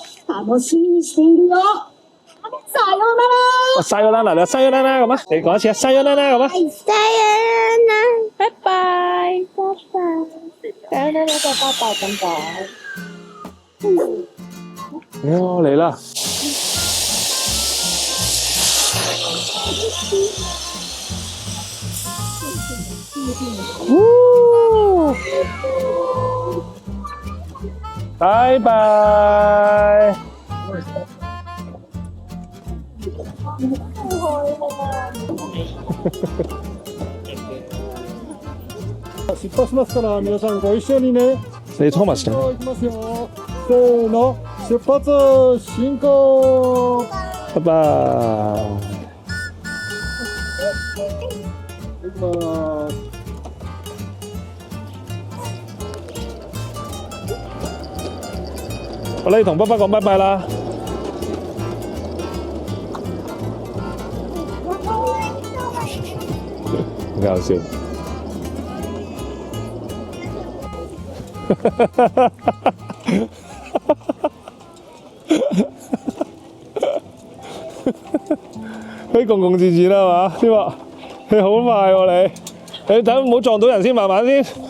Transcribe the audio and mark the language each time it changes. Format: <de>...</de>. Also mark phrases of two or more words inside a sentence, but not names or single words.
<ja>楽しみにしているよ。さようなら。</ja> <yue>西咗啦，嗱，西咗啦咁啊，你講一次啊，西咗啦咁啊。加油啦！拜拜，拜拜。拜拜，拜拜。哦，嚟啦！拜拜。</yue> <ja>出発しますから皆さんご一緒にね。</ja> <yue>你 Thomas 嚟。</yue> <ja>行きますよ。せーの、出発進行。</ja> <yue>拜拜。</yue> <ja>行きます。</ja> <yue>好啦，你同爸爸講拜拜啦。好搞笑。佢共共自自啦嘛，呢個你好快喎你等唔好撞到人先，慢慢先。</yue>